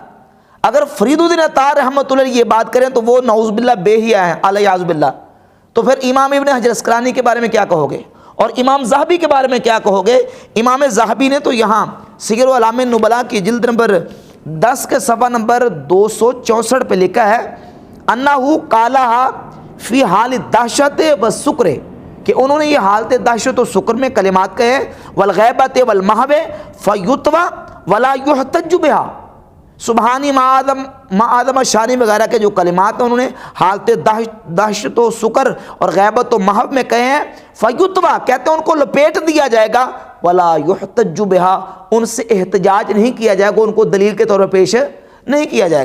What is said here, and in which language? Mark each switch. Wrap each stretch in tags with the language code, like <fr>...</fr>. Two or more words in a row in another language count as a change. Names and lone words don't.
<ur>اگر فرید الدین عطار رحمۃ اللہ علیہ یہ بات کریں تو وہ</ur> <ar>نعوذ باللہ</ar> <ur>بے حیا ہیں علیہ باللہ، تو پھر امام ابن حجر عسقلانی کے بارے میں کیا کہو گے، اور امام ذہبی کے بارے میں کیا کہو گے؟ امام ذہبی نے تو یہاں سیر اعلام النبلاء کی جلد نمبر 10 کے صفحہ نمبر 264 پہ لکھا ہے</ur> <ar>انہو قالہا فی حال</ar> <ur>دہشت و سکر، کہ انہوں نے یہ حالت دہشت و سکر میں کلمات کہے،</ur> <ar>والغیبت والمحو فیتوی ولا یحتج بہا، سبحانی ما آدم شانی</ar> <ur>وغیرہ کے جو کلمات ہیں انہوں نے حالت دہشت و سکر اور غیبت و محو میں کہے ہیں، فیتوی کہتے ہیں ان کو لپیٹ دیا جائے گا،</ur> <ar>ولا یحتج بہا</ar> <ur>ان سے احتجاج نہیں کیا جائے گا، ان کو دلیل کے طور پر پیش نہیں کیا جائے گا۔</ur>